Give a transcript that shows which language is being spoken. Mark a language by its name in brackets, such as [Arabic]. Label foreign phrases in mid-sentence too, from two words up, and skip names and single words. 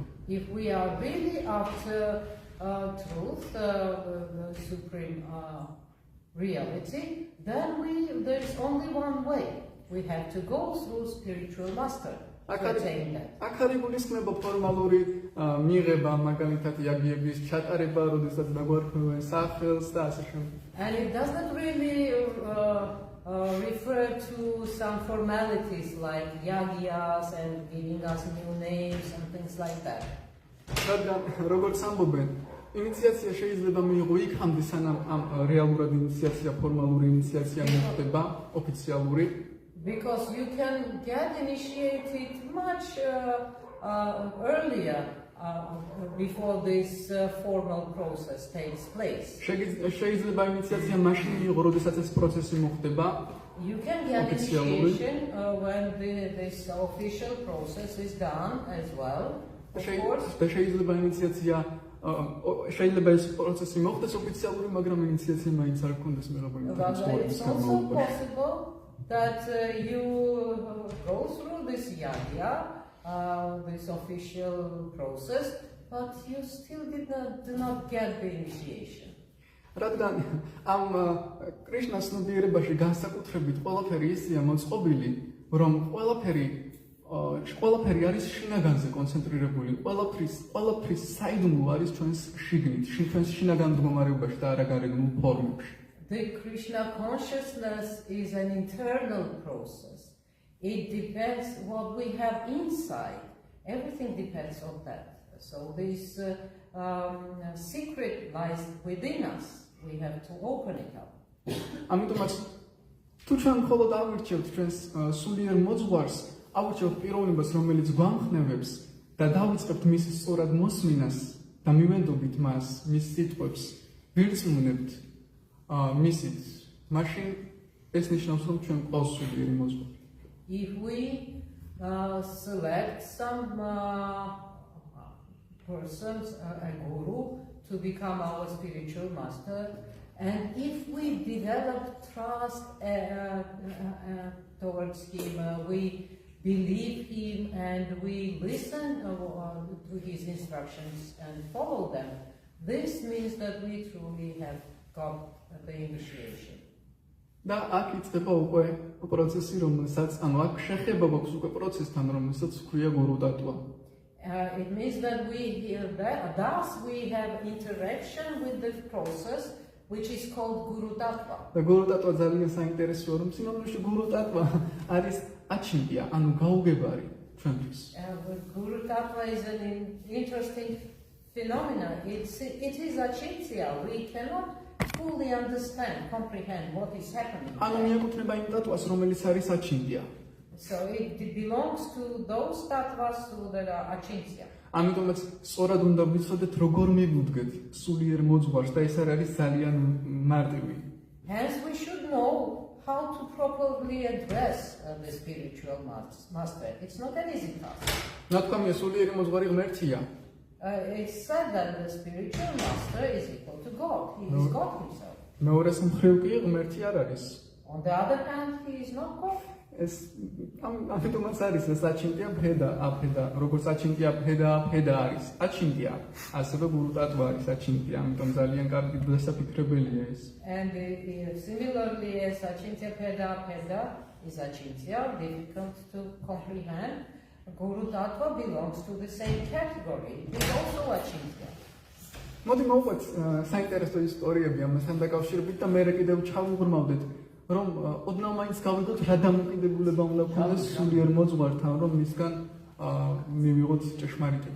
[English] If we are really after truth, the supreme reality, then there's only one way. We have to go through spiritual master to attain that. [Georgian] აქ არის გულისხმება ფორმალური მიღება, მაგალითად იაგიების ჩატარება, როდესაც დაგვარქვევენ სახელს და ასე შემდეგ. [English] And it doesn't really refer to some formalities like yagyas and giving us new names and things like that. [Georgian] რადგან როგორც ამბობენ, ინიციაცია შეიძლება მიიღო იქამდე, სანამ ამ რეალურად ინიციაცია, ფორმალური ინიციაცია მოხდება, ოფიციალური. [English] Because you can get initiated much earlier before this formal process takes place. [Georgian] შეიძლება ინიციაცია მაშინ მიიღო, როდესაც ეს პროცესი მოხდება. [English] You can get initiation when this official process is done as well. Of course. [Georgian] შეიძლება ინიციაცია შეიძლება ეს პროცესი მოხდეს ოფიციალური, მაგრამ ინიციაცია მაინც არ გქონდეს მიღებული. [English] It's also possible that you go through this yagya, this official process, but you still do not get the initiation. [Georgian] რადგან ამ კრიშნას ცნობიერებაში განსაკუთრებით ყველაფერი ისეა მოწყობილი, რომ ყველაფერი ყველაფერი არის შინაგანზე კონცენტრირებული, ყველაფრის საიდუმლო არის ჩვენს შიგნით, ჩვენს შინაგან მდგომარეობაში და არა გარეგნულ ფორმებში. [English] The Krishna consciousness is an internal process. It depends what we have inside. Everything depends on that. So this secret lies within us. We have to open it up. [Georgian] ამიტომაც თუ ჩვენ მხოლოდ ავირჩევთ ჩვენს სულიერ მოძღვარს, ავირჩევთ პიროვნებას, რომელიც გვამხნევებს და დავიწყებთ მის სწორად მოსმინას და მივენდობთ მას, მის სიტყვებს, ვირწმუნებთ მისით, მაშინ ეს ნიშნავს, რომ ჩვენ გვყავს სულიერი მოძღვარი. [English] If we select some persons, a guru, to become our spiritual master, and if we develop trust towards him, we believe him and we listen to his instructions and follow them, this means that we truly have got the initiation. [Georgian] და აქ იწყება უკვე პროცესი, რომელსაც აქ შეხება გვაქვს უკვე პროცესთან, რომელსაც ქვია გურუ დატვა. [English] It means that thus we have interaction with the process which is called Guru Tattva. [Georgian] და გურუ დატვა ძალიან საინტერესოა, რომ სინამდვილეში გურუ დატვა არის აჩინტია, ანუ გაუგებარი ჩვენთვის. [English] Guru Tattva is an interesting phenomenon. It is achintya. We cannot fully understand, comprehend what is happening. [Georgian] ანუ მიეკუთვნება იმ დატვას, რომელიც არის აჩინტია. [English] So it belongs to those tattvas that are achintya. [Georgian] ამიტომაც სწორად უნდა ვიცოდეთ, როგორ მივუდგეთ სულიერ მოძღვარს და ეს არის ძალიან მარტივი. [English] Hence we should know how to properly address the spiritual master. It's not an easy task. [Georgian] ნათქვამია სულიერი მოძღვარი ღმერთია. [English] It's said that the spiritual master is equal to God. He is God himself. [Georgian] მეორეს მხრივ კი ღმერთი არ არის. [English] On the other hand, he is not God. [Georgian] ეს ამიტომაც არის ეს აჩინტია ფედა, აფედა, როგორც აჩინტია ფედა არის. აჩინტია, ასევე გურუ დატვა არის აჩინტია, ამიტომ ძალიან კარგი დასაფიქრებელია ეს. [English] And similarly as achintya peda is achintya, difficult to comprehend. Guru Tattva belongs to the same category. It is also achintya. [Georgian] მოდი მოვყვეთ საინტერესო ისტორიები ამასთან დაკავშირებით და მე კიდევ ჩავუღრმავდეთ, რომ ოდნავ მაინც გავიგოთ რა დამოკიდებულება უნდა გქონდეს სულიერ მოძღვართან, რომ მისგან მივიღოთ ჭეშმარიტება.